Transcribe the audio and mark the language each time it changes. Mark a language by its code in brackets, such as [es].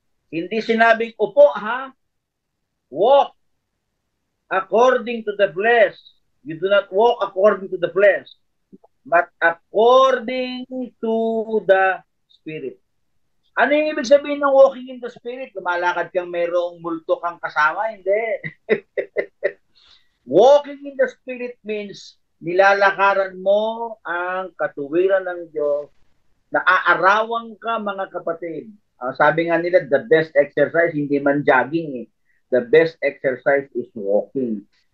[tl] Hindi sinabing upo, [en] walk according to the flesh. You do not walk according to the flesh, but according to the Spirit. [tl] Ano yung ibig sabihin ng [en] walking in the Spirit? [tl] Lumalakad kang mayroong multo kang kasama? Hindi. [en] Walking in the Spirit means [tl] nilalakaran mo ang katuwiran ng Diyos, naaarawan ka, mga kapatid. Sabi nga nila, [en] the best exercise, [tl] hindi man jogging eh. [en] The best exercise is walking.